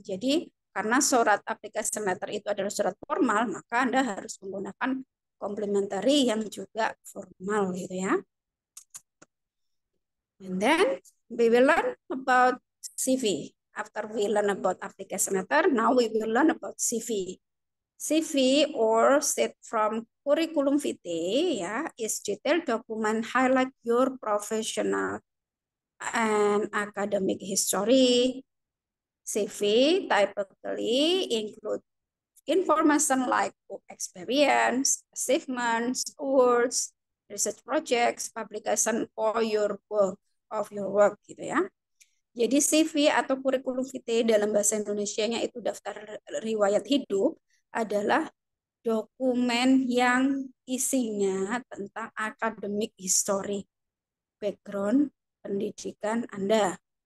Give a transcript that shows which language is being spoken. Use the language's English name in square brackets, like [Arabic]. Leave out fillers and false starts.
[Indonesian] Jadi karena surat application letter itu adalah surat formal, maka Anda harus menggunakan complementary yang juga formal gitu ya. [English] And then we will learn about CV. After we learn about application letter, now we will learn about CV. CV or state from curriculum vitae ya is detailed document highlight your professional and academic history. CV typically include information like experience, achievements, awards, research projects, publication for your work gitu ya. [Indonesian] Jadi CV atau kurikulum vitae dalam bahasa Indonesianya itu daftar riwayat hidup adalah dokumen yang isinya tentang academic history, background pendidikan Anda.